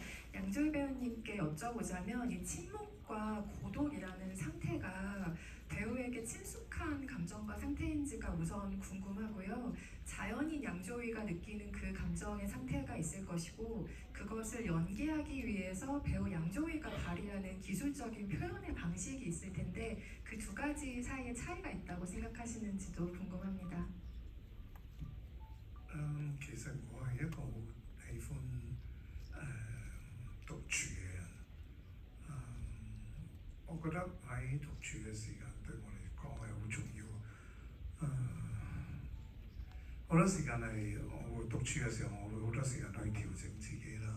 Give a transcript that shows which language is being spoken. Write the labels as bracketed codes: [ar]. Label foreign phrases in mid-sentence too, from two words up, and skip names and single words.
[ko] 양조위 배우님께 여쭤보자면 이 침묵과 고독이라는 상태가 배우에게 친숙한 감정과 상태인지가 우선 궁금하고요. 자연인 양조위가 느끼는 그 감정의 상태가 있을 것이고 그것을 연기하기 위해서 배우 양조위가 발휘하는 기술적인 표현의 방식이 있을 텐데 그 2가지 사이에 차이가 있다고 생각하시는지도 궁금합니다. [yue] 其實我係一個好喜歡獨處嘅人。我覺得喺獨處嘅時間對我嚟講係好重要。好多時間係我會獨處嘅時候，我會好多時間去調整自己啦。